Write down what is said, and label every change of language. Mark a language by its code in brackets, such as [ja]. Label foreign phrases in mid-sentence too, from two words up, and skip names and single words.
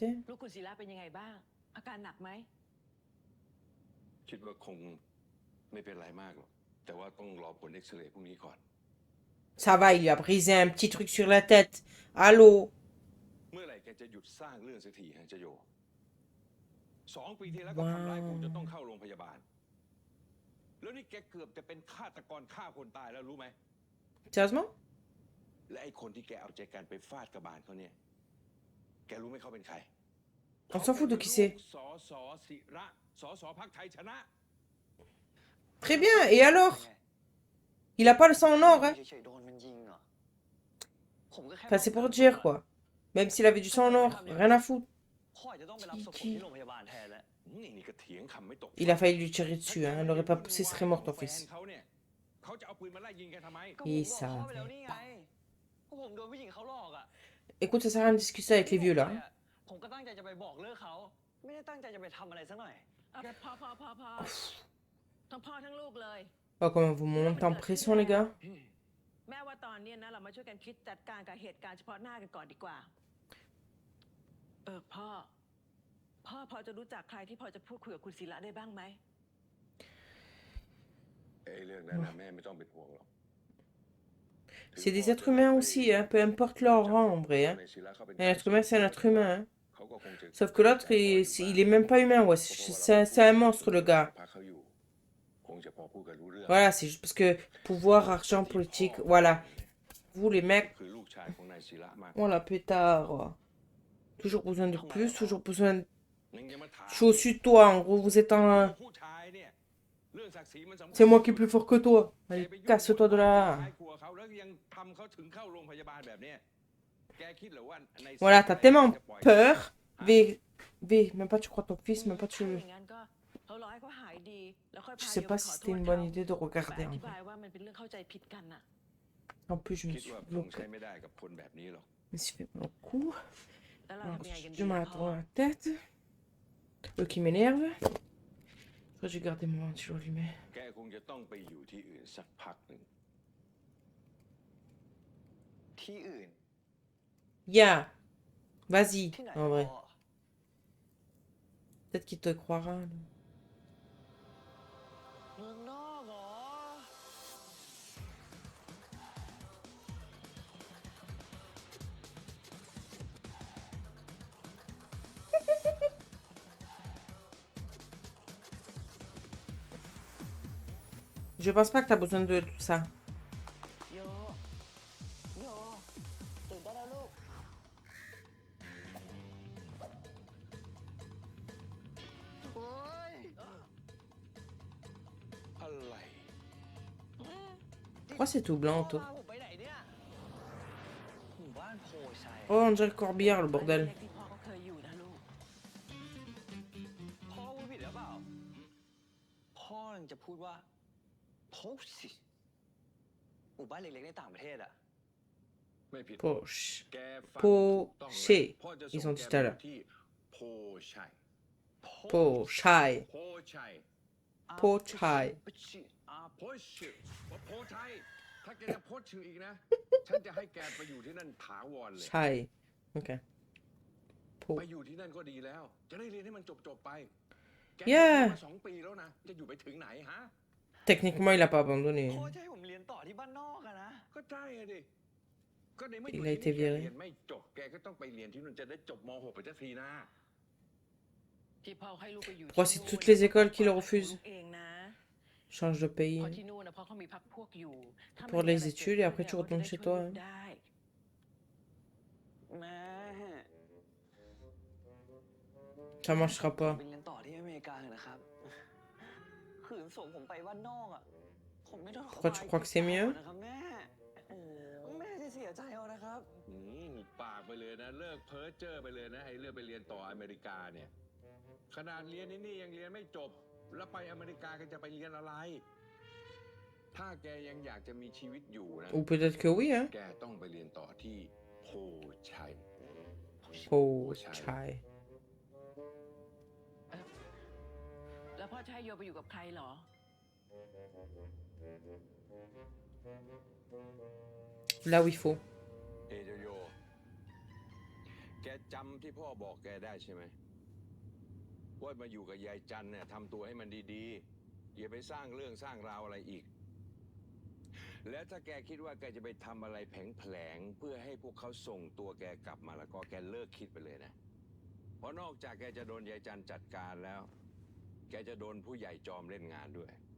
[th] ลูกคุณศิลาเป็นยังไงบ้าง อาการหนักไหม คิดว่าคงไม่เป็นไรมากหรอกแต่ว่าต้องรอผลเอ็กซเรย์พรุ่งนี้ก่อน [fr] Ça va, il lui a brisé un petit truc sur la tête. Allô? [th] เมื่อไหร่แกจะหยุดสร้างเรื่องสักทีฮะเจโย2 ปีที่แล้วก็ทำร้ายกูจนต้องเข้าโรงพยาบาล แล้วนี่แกเกือบจะเป็นฆาตกรฆ่าคนตายแล้วรู้ไหม [fr] Sérieusement? [th] และไอ้คนที่แกเอาใจกันไปฟาดกระบาลเขาเนี่ย แกรู้ไหมเขาเป็นใคร [fr] On s'en fout de qui c'est. [th] สสศิระสสพรรคไทยชนะ [fr] Très bien, et alors? Il a pas le sang en or, hein? [th] เฉยๆโดนมันยิงเหรอผมก็แค่ [fr] Enfin, c'est pour dire, quoi. Même s'il avait du sang en or, rien à foutre. [th] พ่อจะต้องไปรับศพผมที่โรงพยาบาลแทนแล้ว นี่ก็เถียงคำไม่ตก [fr] Il a failli lui tirer dessus, hein. Elle l'aurait pas poussé, serait mort, ton [th] แฟน [fr] fils. [th] เขาเนี่ยเขาจะเอาปืนมาไล่ยิงแกทำไม ก็ผม [fr] Il [th] บอกพ่อไปแล้ว [fr] savait [th] นี่ไง [fr] pas. [th] ก็ผมโดนผู้หญิงเขาหลอกอะ [fr] Écoute, ça sert à rien de discuter avec les vieux, là. [th] ผมก็ตั้งใจจะไปบอกเลิกเขา ไม่ได้ตั้งใจจะไปทำอะไรซะหน่อย พอทั้งพ่อทั้งลูกเลย [fr] Oh, comment vous me montez en pression, les gars. [th] แม่ว่าตอนเนี้ยนะเรามาช่วยกันคิดจัดการกับเหตุการณ์เฉพาะหน้ากันก่อนดีกว่า พ่อพอจะรู้จักใครที่พอจะพูดคุยกับคุณศิระได้บ้างไหม ไอ้เรื่องนั้นนะแม่ไม่ต้องเป็นห่วงหรอก [fr] C'est des êtres humains aussi, hein. Peu importe leur rang, en vrai, hein. Un être humain, c'est un être humain, hein. [th] เขาก็คงจะ [fr] Sauf que l'autre, il est même pas humain, ouais. C'est un monstre, le gars. [th] พาเขาอยู่คงจะพอพูดกันรู้เรื่อง [fr] Voilà, c'est juste parce que pouvoir, argent, politique, voilà. Vous, les mecs, [th] คือลูกชายของนายศิระมาก [fr] voilà, pétard. Toujours besoin de plus, toujours besoin de... [th] ยังจะมาถาม [fr] Je suis au-dessus de toi, en gros, vous êtes en... [th] ผู้ชายเนี่ยเรื่องศักดิ์ศรีมันสำคัญ [fr] C'est moi qui est plus fort que toi. [th] แก [fr] Allez, [th] ไปยุ่ง [fr] casse-toi de [th] วุ่นวาย [fr] là. [th] ท้ายครัวเขาแล้วยังทำเขาถึงเข้าโรงพยาบาลแบบเนี้ยแกคิดเหรอว่าใน [fr] Voilà, t'as tellement [th] จะปล่อย [fr] peur. V, même pas tu crois ton fils, même pas tu... [th] อย่างนั้นก็เรารอให้เขาหายดีแล้วค่อย [fr] Je [th] พา [fr] sais [th] โย [fr] pas [th] ไป [fr] si [th] ขอโท [fr] c'était [th] ษ [fr] une [th] เขา [fr] bonne idée de [th] แต่ [fr] regarder. [th] อ [fr] En [th] ธิ [fr] vrai. [th] บายว่ามันเป็นเรื่องเข้าใจผิดกันน่ะ [fr] En plus, je me [th] คิด [fr] suis [th] ว่าคง [fr] bloquée. [th] ใช้ไม่ได้กับคนแบบนี้หรอก [fr] Je me suis fait mal au cou. [th] แล้วเรา [fr] Alors, [th] ทำยังไงกันดี [fr] je [th] อะ [fr] m'attends [th] พ่อ [fr] à la tête. Qui m'énerve. Après, j'ai gardé mon ventilo allumé. [th] แกคงจะต้องไปอยู่ที่อื่นสักพักหนึ่ง ที่อื่น [fr] Ya. Vas-y, [th] ที่ไหน [fr] en vrai. [th] พ่อ [fr] Peut-être qu'il te croira. Là. [th] เมืองนอกเหรอ [fr] Je pense pas que t'as besoin de tout ça. [th] โยตื่นได้แล้วลูก โอ้ย อะไร [fr] Pourquoi c'est tout blanc, tout? [th] พ่อพาผมไปไหนเนี่ยหมู่บ้านโพชัย [fr] Oh, on dirait le corbillard, le [th] บ้าน [fr] bordel. [th] เล็กๆที่พ่อเขาเคยอยู่นะลูก พ่อพูดผิดหรือเปล่า พ่อยังจะพูดว่าโพสิหมู่บ้านเล็กๆในต่างประเทศอะ ไม่ผิด [fr] Poche. [th] แกฟัง โพ ถูกต้อง เช่ แล้วพ่อจะ [fr] Ils [th] ส่ [fr] ont [th] ง [fr] dit [th] แก [fr] tout à [th] ไป [fr] l'heure. [th] ที่โพชัย [fr] Pochai. [th] โพชัย โพชัย โพชื่อว่าโพชัยถ้าแกจะโพสชื่ออีกนะ ฉันจะให้แกไปอยู่ที่นั่นถาวรเลย [fr] Chai. Ok. Po. [th] ไปอยู่ที่นั่นก็ดีแล้ว จะได้เรียนให้มันจบๆไป แก [fr] Yeah [th] มา2 ปีแล้วนะ จะอยู่ไปถึงไหนฮะ [fr] Techniquement, il a pas abandonné. [th] พ่อจะให้ผมเรียนต่อที่บ้านนอกอะนะ ก็ใช่อะดิ ก็ในเมื่ออ [fr] Il [th] ยู่ [fr] a [th] ที่ [fr] été [th] นี่แก [fr] viré. [th] เรียนไม่จบ แกก็ต้องไปเรียนที่นู่นจะได้จบม .6 ไปสักทีนะ ที่พ่อให้ลูกไปอยู่ [fr] Pourquoi c'est toutes les écoles qui le refusent? [th] เองนะ [fr] Change de pays [th] เพราะที่นู่นนะเพราะเขามีพรรคพวกอยู่ถ้ามัน [fr] pour [th] มีอะไร [fr] les [th] เกิด [fr] études [th] ขึ้ [fr] et [th] น [fr] après [th] เนี่ย [fr] tu [th] เขาจะ [fr] retournes [th] ได้ [fr] chez [th] ช่วย [fr] toi. [th] ลูก [fr] Hein. [th] ได้ แม่ [fr] Ça marchera [th] ผม [fr] pas. [th] ไปเรียนต่อที่อเมริกาเถอะนะครับ ขืนส่งผมไปบ้านนอกอ่ะ ผมไม่ต้อง [fr] Pourquoi tu crois que c'est mieux? [th] นะครับแม่แม่จะเสียใจเอานะครับ หุบปากไปเลยนะ เลิกเพ้อเจ้อไปเลยนะไอ้เรื่องไปเรียนต่ออเมริกาเนี่ย ขนาดเรียนนี่ยังเรียนไม่จบ แล้วไปอเมริกาแกจะไปเรียนอะไร ถ้าแกยังอยากจะมีชีวิตอยู่นะ [fr] Ou peut-être que oui, hein. [th] แกต้องไปเรียนต่อที่โพชัย [fr] Oh, chai. [th] แล้วพ่อชายโยไปอยู่กับใครเหรอ [fr] Là où il faut. [th] เอเจโย แกจำที่พ่อบอกแกได้ใช่ไหมว่ามาอยู่กับยายจันเนี่ยทำตัวให้มันดีๆอย่าไปสร้างเรื่องสร้างราวอะไรอีก แล้วถ้าแกคิดว่าแกจะไปทำอะไรแผลงๆเพื่อให้พวกเขาส่งตัวแกกลับมาแล้วก็แกเลิกคิดไปเลยนะ เพราะนอกจากแกจะโดนยายจันจัดการแล้ว แกจะโดนผู้ใหญ่จอมเล่นงานด้วย